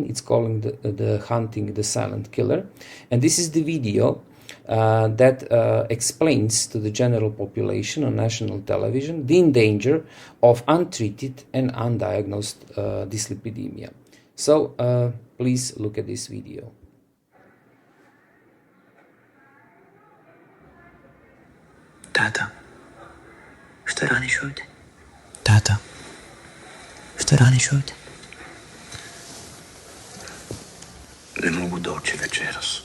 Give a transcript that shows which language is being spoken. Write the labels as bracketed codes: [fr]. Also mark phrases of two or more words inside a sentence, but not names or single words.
[en] It's called the Hunting the Silent Killer. And this is the video that explains to the general population on national television the danger of untreated and undiagnosed dyslipidemia. So please look at this video. [hr] Tata, što radiš ovdje? Tata, što radiš ovdje? Ne mogu doći večeras.